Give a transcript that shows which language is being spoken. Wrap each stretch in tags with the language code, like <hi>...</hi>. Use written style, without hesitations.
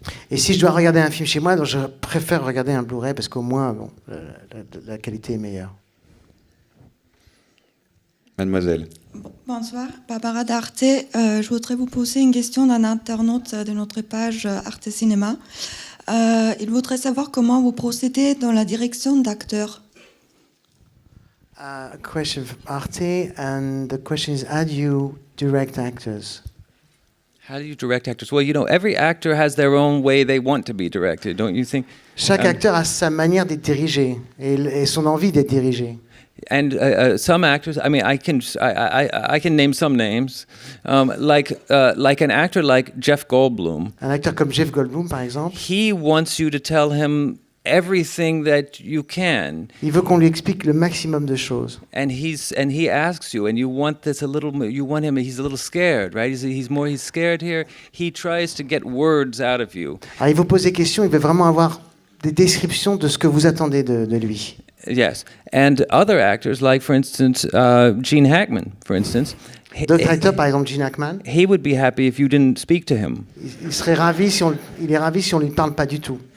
<fr>Et si je dois regarder un film chez moi, donc je préfère regarder un Blu-ray parce qu'au moins, la qualité est meilleure. Mademoiselle. Bonsoir, Barbara d'Arte. Je voudrais vous poser une question d'un internaute de notre page Arte Cinéma. Il voudrait savoir comment vous procédez dans la direction d'acteurs.</fr> <en>A question from Arte, and the question is, how do you direct actors? How do you direct actors? Well, every actor has their own way they want to be directed, don't you think?</en> <fr>Chaque acteur a sa manière d'être dirigé et son envie d'être dirigé.</fr> <en>And some actors, I mean, I can name some names, like an actor like Jeff Goldblum.</en> <fr>Un acteur comme Jeff Goldblum, par exemple,</fr> <en>He wants you to tell him everything that you can,</en> <fr>il veut qu'on lui explique le maximum de choses.</fr> <en>and he asks you, and you want this a little. You want him. He's a little scared, right? He's scared here. He tries to get words out of you.</en> <fr>Alors il vous pose des questions, il veut vraiment avoir des descriptions de ce que vous attendez de lui.</fr> <en>Yes, and other actors, like for instance, Gene Hackman, for instance.</en> <fr>D'autres acteurs, par exemple Gene Hackman,</fr> <en>He would be happy if you didn't speak to him.</en> <fr>il serait ravi il est ravi si on lui parle pas du tout.</fr>